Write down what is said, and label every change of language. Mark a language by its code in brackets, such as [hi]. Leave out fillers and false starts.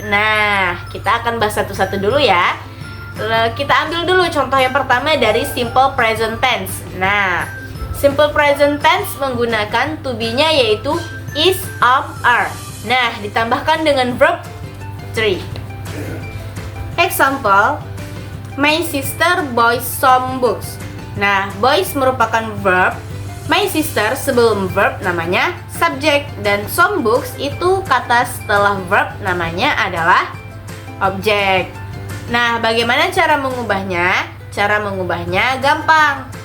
[id] Nah, kita akan bahas satu-satu dulu ya. Kita ambil dulu contoh yang pertama dari simple present tense. Nah, simple present tense menggunakan to be-nya yaitu is, are. Nah, ditambahkan dengan verb 3. [en] Example, my sister buys some books. [id] Nah, buys merupakan verb. [en] My sister [id] sebelum verb namanya subjek, dan [en] some books [id] itu kata setelah verb namanya adalah objek. Nah, bagaimana cara mengubahnya? Cara mengubahnya gampang.